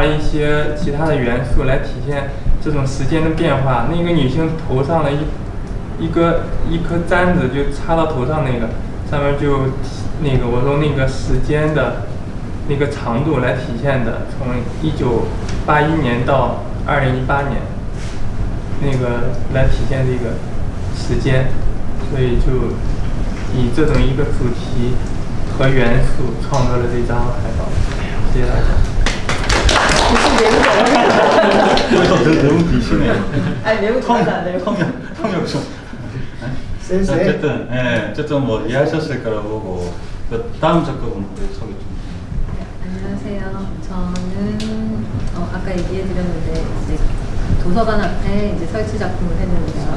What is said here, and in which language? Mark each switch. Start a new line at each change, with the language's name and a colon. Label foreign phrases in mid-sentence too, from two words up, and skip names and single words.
Chinese: 一些其他的元素来体现这种时间的变化。那个女性头上的一颗簪子就插到头上，那个上面就那个我用那个时间的那个长度来体现的，从1981年到2018年，那个来体现这个时间，所以就以这种一个主题和元素创作了这张海报。谢谢大家。
Korean: 너무 비시네요. 아니 내용 잘안 돼요. 통역 좀. 어쨌든, 예, 어쨌든 뭐 이해하셨을 거라고 보고 그 다음 작가분 소개 좀. 네, 안녕하세요. 저는 아까 얘기해드렸는데 이제 도서관 앞에 이제 설치 작품을 했는데요.